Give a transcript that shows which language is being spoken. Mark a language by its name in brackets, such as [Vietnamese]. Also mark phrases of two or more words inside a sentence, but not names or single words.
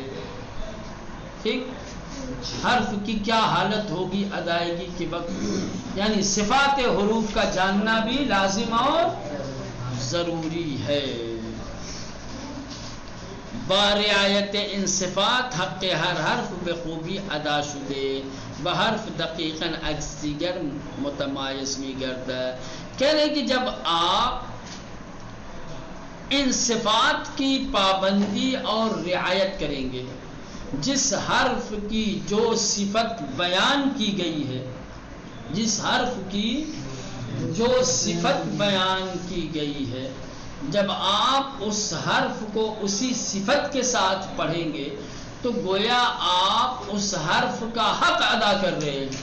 [Urdu] ٹھیک، حرف کی کیا حالت ہوگی ادائیگی کے وقت، یعنی صفات حروف کا جاننا بھی لازم اور ضروری ہے. [Persian] برعایت ان صفات حق ہر حرف بخوبی ادا شده بحرف دقیقاً عکس دیگر متمایز می گردد. [Urdu] کہہ رہے کہ جب آپ ان صفات کی پابندی اور رعایت کریں گے، جس حرف کی جو صفت بیان کی گئی ہے، جس حرف کی جو صفت بیان کی گئی ہے، جب آپ اس حرف کو اسی صفت کے ساتھ پڑھیں گے تو گویا آپ اس حرف کا حق ادا کر رہے ہیں.